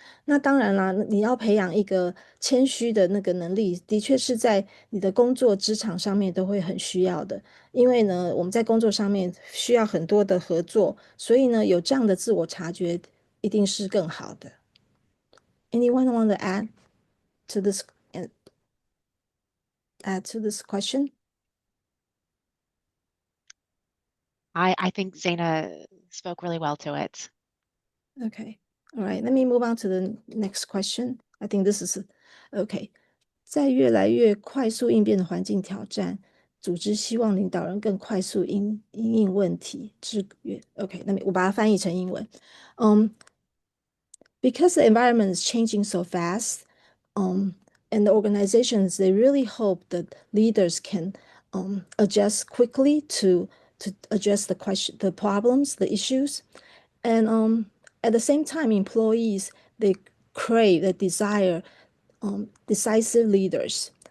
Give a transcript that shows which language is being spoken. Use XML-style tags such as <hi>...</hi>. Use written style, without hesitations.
<zh>那当然啦，你要培养一个谦虚的那个能力，的确是在你的工作职场上面都会很需要的。因为呢，我们在工作上面需要很多的合作，所以呢，有这样的自我察觉，一定是更好的。</zh> <en>Anyone want to add to this question? I think Zaina spoke really well to it. Okay. All right. Let me move on to the next question. I think this is okay.</en> <zh>在越来越快速应变的环境挑战，组织希望领导人更快速应问题。 Okay. 我把它翻译成英文。</zh> <en>Because the environment is changing so fast, and the organizations, they really hope that leaders can adjust quickly to address the problems, the issues. And at the same time, employees, they crave, they desire decisive leaders.</en>